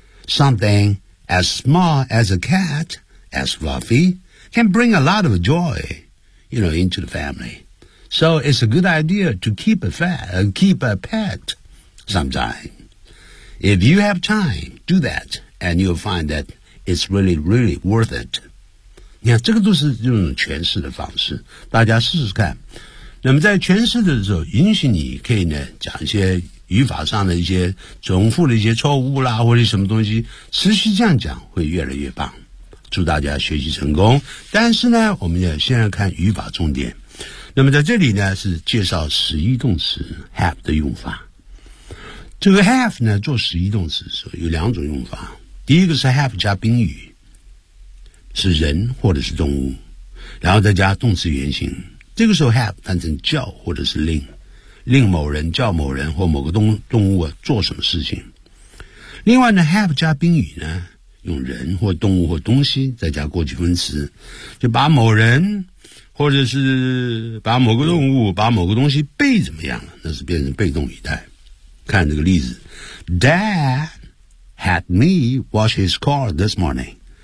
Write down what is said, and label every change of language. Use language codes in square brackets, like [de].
[en] Something as small as a cat, as Fluffy, can bring a lot of joy, you know, into the family. So it's a good idea to keep a pet sometime. If you have time, do that, and you'll find that it's really, really worth it. [zh] 你看，这个都是这种诠释的方式，大家试试看。那么在诠释的时候，允许你可以呢讲一些语法上的一些重复的一些错误啦，或者什么东西，持续这样讲会越来越棒。祝大家学习成功。但是呢，我们要先来看语法重点。那么在这里呢，是介绍实义动词 have 的用法。这个 have 呢，做实义动词的时候有两种用法。第一个是 have 加宾语，是人或者是动物，然后再加动词原形。这个时候 have 翻成叫或者是令某人叫某人或某个动物、啊、做什么事情。另外呢 ，have 加宾语呢，用人或动物或东西再加过去分词，就把某人或者是把某个动物、把某个东西被怎么样了，那是变成被动语态。看这个例子 ， [en] Dad had me wash his car this morning.